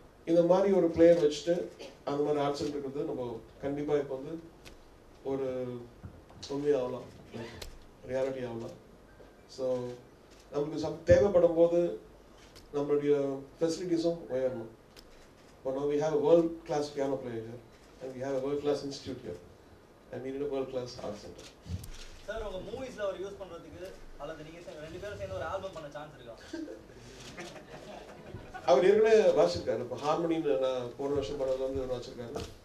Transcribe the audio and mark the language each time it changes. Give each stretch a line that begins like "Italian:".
Tamil: இந்த மாதிரி ஒரு பிளேயர் வச்சுட்டு அந்த மாதிரி ஆர்ட்ஸ் சென்டர் இருக்கிறது நம்ம கண்டிப்பாக இப்போ வந்து ஒரு உண்மையாகலாம், ரியாலிட்டி ஆகலாம். ஸோ நமக்கு தேவைப்படும் போது நம்மளுடைய ஃபெசிலிட்டிஸும் உயரணும்.
English: But now we have a world-class piano player here, and we have a world-class institute here, and we need a world-class art center.
Tamil: Sir, உங்க மூவிஸ்ல அவர் யூஸ் பண்றதுக்கு அல்லது நீங்க ரெண்டு பேரும் சேர்ந்து ஒரு ஆல்பம் பண்ண சான்ஸ் இருக்கா? அவர் ஏற்கனவே வாசிச்சிருக்காரு. இப்போ ஹார்மோனின்னு நான் போன வருஷம் பண்ணதுல வந்து வாசிச்சிருக்காரு.